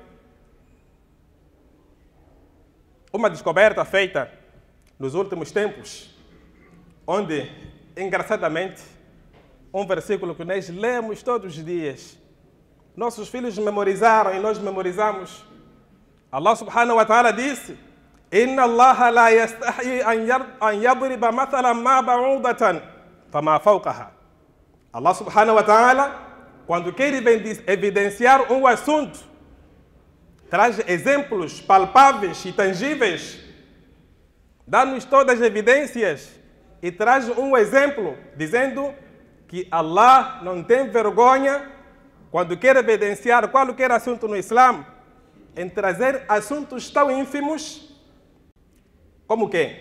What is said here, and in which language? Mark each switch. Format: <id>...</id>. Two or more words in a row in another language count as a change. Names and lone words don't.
<pt>Uma descoberta feita nos últimos tempos, onde, engraçadamente, um versículo que nós lemos todos os dias, nossos filhos memorizaram e nós memorizamos.</pt> <ar>الله سبحانه وتعالى disse: إن الله لا يستحيي أن يضرب مثلا ما بعوضة فما فوقها. الله سبحانه وتعالى,</ar> <pt>quando quer evidenciar um assunto, traz exemplos palpáveis e tangíveis, dá-nos todas as evidências e traz um exemplo dizendo que Allah não tem vergonha, quando quer evidenciar qualquer assunto no Islã, em trazer assuntos tão ínfimos Como quem?</pt>